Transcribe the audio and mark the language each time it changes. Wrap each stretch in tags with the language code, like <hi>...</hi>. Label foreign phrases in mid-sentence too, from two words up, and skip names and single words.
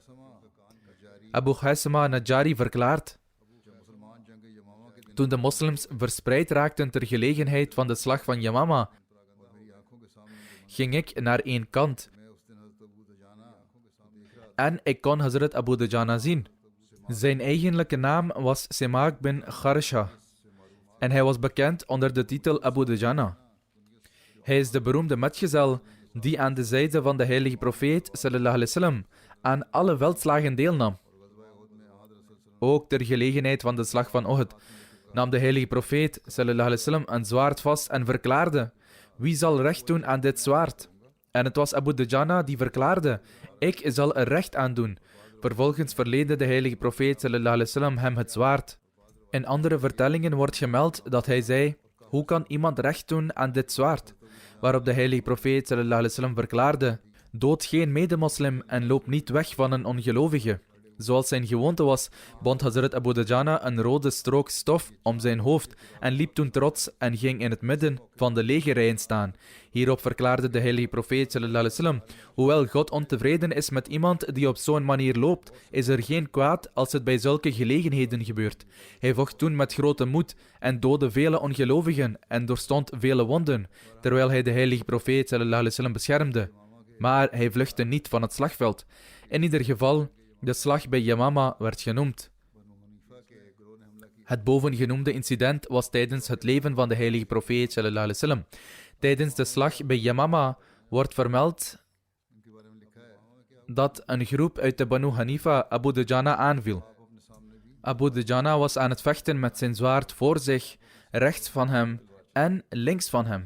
<nl>Abu Khaisama Najari verklaart: toen de moslims verspreid raakten ter gelegenheid van de slag van Yamama, ging ik naar één kant en ik kon Hazrat Abu Dujana zien. Zijn eigenlijke naam was Simak bin Kharsha en hij was bekend onder de titel Abu Dujana. Hij is de beroemde metgezel die aan de zijde van de heilige profeet</nl> <ar>صلى الله عليه وسلم</ar> <nl>aan alle veldslagen deelnam. Ook ter gelegenheid van de slag van Uhud nam de heilige profeet</nl> <ar>صلى الله عليه وسلم</ar> <nl>een zwaard vast en verklaarde: wie zal recht doen aan dit zwaard? En het was Abu Dujana die verklaarde: ik zal er recht aan doen. Vervolgens verleende de heilige profeet</nl> <ar>صلى الله عليه وسلم</ar> <nl>hem het zwaard. In andere vertellingen wordt gemeld dat hij zei: hoe kan iemand recht doen aan dit zwaard? Waarop de heilige profeet</nl> <ar>صلى الله عليه وسلم</ar> <nl>verklaarde: dood geen medemoslim en loop niet weg van een ongelovige. Zoals zijn gewoonte was, bond Hazrat Abu Dujana een rode strook stof om zijn hoofd en liep toen trots en ging in het midden van de legerrijen staan. Hierop verklaarde de heilige profeet</nl> <ar>صلى الله عليه وسلم:</ar> <nl>hoewel God ontevreden is met iemand die op zo'n manier loopt, is er geen kwaad als het bij zulke gelegenheden gebeurt. Hij vocht toen met grote moed en doodde vele ongelovigen en doorstond vele wonden, terwijl hij de heilige profeet</nl> <ar>صلى الله عليه وسلم</ar> <nl>beschermde. Maar hij vluchtte niet van het slagveld. In ieder geval, de slag bij Yamama werd genoemd. Het bovengenoemde incident was tijdens het leven van de heilige profeet</nl> <ar>صلى الله عليه وسلم.</ar> <nl>Tijdens de slag bij Yamama wordt vermeld dat een groep uit de Banu Hanifa Abu Dujana aanviel. Abu Dujana was aan het vechten met zijn zwaard voor zich, rechts van hem en links van hem.</nl>